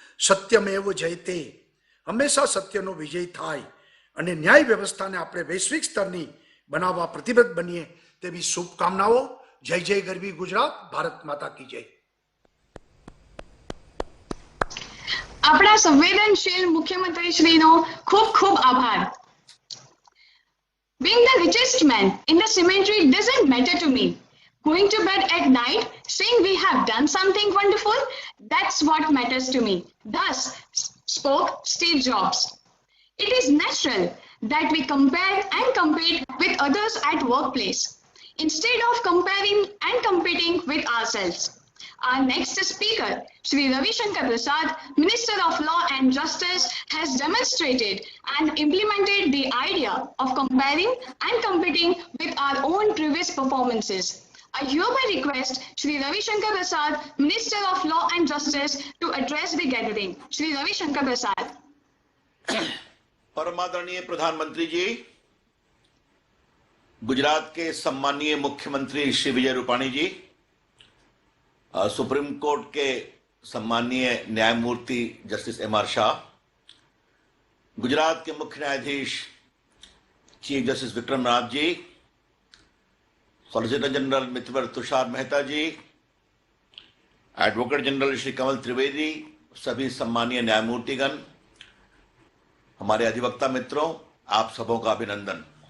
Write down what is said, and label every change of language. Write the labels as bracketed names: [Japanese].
[Gujarati] સત્યમેવ જયતે, હંમેશા સત્યનો વિજય થાય અને ન્યાય વ્યવસ્થાને આપણે વૈશ્વિક સ્તરની બનાવવા પ્રતિબદ્ધ બનીએ તેવી શુભકામનાઓ. જય જય ગરવી ગુજરાત, ભારત માતા કી જય. આપણા સંવેદનશીલ મુખ્યમંત્રી શ્રીનો ખૂબ ખૂબ આભાર. [English] Being the richest man in the cemetery doesn't matter to me. Going to bed at night saying we have done something wonderful, that's what matters to me. Thus spoke Steve Jobs. It is natural that we compare and compete with others at workplace instead of comparing and competing with ourselves. Our next speaker, Shri Ravi Shankar Prasad, Minister of Law and Justice, has demonstrated and implemented the idea of comparing and competing with our own previous performances. I hereby request Shri Ravi Shankar Prasad, Minister of Law and Justice, to address the gathering. Shri Ravi Shankar Prasad. [Hindi] परमादरणीय प्रधानमंत्री जी, गुजरात के सम्मानीय मुख्यमंत्री श्री विजय रूपाणी जी, supreme court के सम्मानीय न्यायमूर्ति justice MR. Shah, Gujarat के मुख्य न्यायाधीश chief justice Vikram Nath ji, solicitor general मित्रवर Tushar Mehta जी, एडवोकेट जनरल श्री कमल त्रिवेदी, सभी सम्मानीय न्यायमूर्तिगण, हमारे अधिवक्ता मित्रों, आप सबों का अभिनंदन।